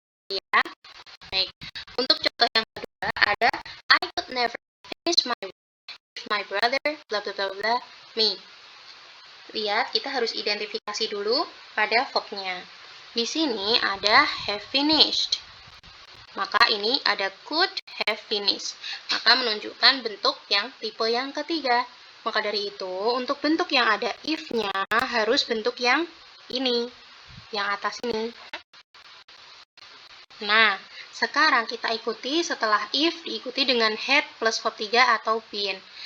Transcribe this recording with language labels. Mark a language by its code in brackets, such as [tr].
[id] Ya, baik. Untuk contoh yang kedua ada [en] I could never finish my work if my brother bla bla bla bla me. [id] Lihat, kita harus identifikasi dulu pada verbnya. Di sini ada have finished. Maka ini ada could have finished. Maka menunjukkan bentuk yang tipe yang ketiga. Maka dari itu, untuk bentuk yang ada if-nya harus bentuk yang ini, yang atas ini. Nah, sekarang kita ikuti setelah if diikuti dengan had plus verb 3 atau been.